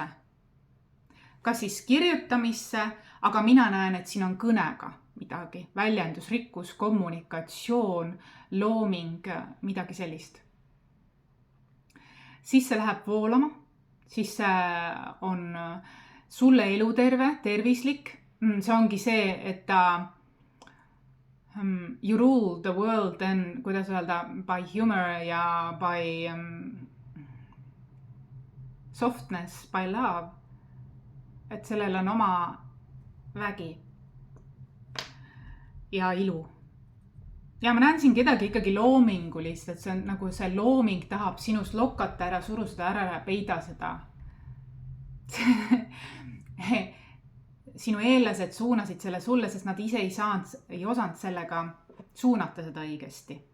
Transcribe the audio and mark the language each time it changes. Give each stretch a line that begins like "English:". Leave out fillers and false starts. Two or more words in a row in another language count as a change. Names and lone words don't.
Estonian: Kas siis kirjutamisse, aga mina näen, et siin on kõnega midagi. Väljendus, rikkus, kommunikatsioon, looming, midagi sellist. Siis see läheb voolama, siis see on sulle eluterve, tervislik. See ongi see, et
English: you rule the world and,
Estonian: kuidas öelda,
English: by humor ja by softness, by love.
Estonian: Et sellel on oma vägi ja ilu. Ja ma näen siin kedagi ikkagi loomingulist, et see on nagu see looming tahab sinust lokata ära, suru seda ära ja peida seda. Sinu eellased suunasid selle sulle, sest nad ise ei osanud sellega suunata seda õigesti.